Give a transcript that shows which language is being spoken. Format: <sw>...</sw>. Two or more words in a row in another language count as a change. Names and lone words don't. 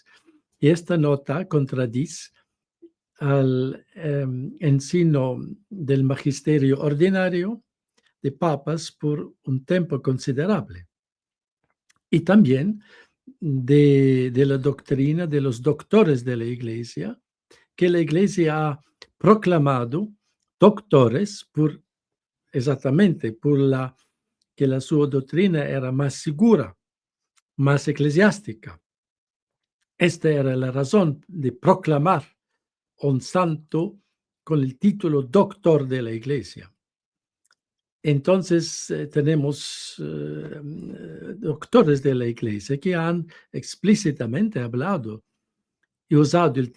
<es>Y esta nota contradice al ensino del magisterio ordinario de papas por un tiempo considerable. Y también de la doctrina de los doctores de la Iglesia, que la Iglesia ha proclamado doctores por exactamente por que</es> <it>la sua dottrina</it> <es>era más segura, más eclesiástica. Esta era la razón de proclamar un santo con el título doctor de la Iglesia. Entonces tenemos doctores de la Iglesia que han explícitamente hablado y usado el</es>